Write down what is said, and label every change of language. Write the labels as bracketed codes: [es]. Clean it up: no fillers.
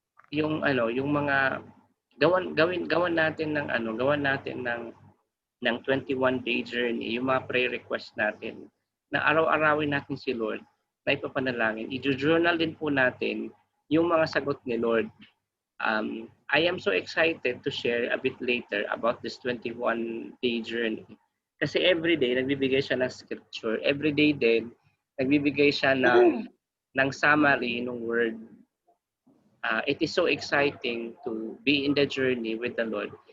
[tl] Yung mga gawan natin ng 21-day journey, yung mga prayer request natin, na araw-arawin natin si Lord, na ipapanalangin. I-journal din po natin yung mga sagot ni Lord. [en] I am so excited to share a bit later about this 21-day journey. [tl] Kasi every day, nagbibigay siya ng scripture. Every day din, nagbibigay siya ng summary ng word. [en] It is so exciting to be in the journey with the Lord.